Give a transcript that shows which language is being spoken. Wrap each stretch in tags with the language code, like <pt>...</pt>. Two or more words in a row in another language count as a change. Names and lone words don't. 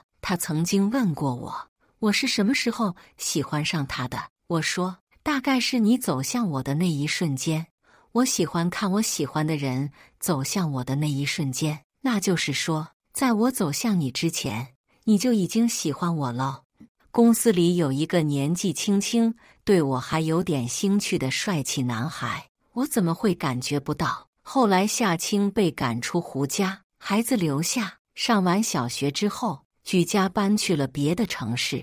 <zh>他曾經問過我，我是什麼時候喜歡上他的？我說，大概是你走向我的那一瞬間。我喜歡看我喜歡的人走向我的那一瞬間，那就是說，在我走向你之前，你就已經喜歡我了。公司裡有一個年紀輕輕，對我還有點興趣的帥氣男孩，我怎麼會感覺不到？後來夏青被趕出胡家，孩子留下，上完小學之後，舉家搬去了別的城市。</zh>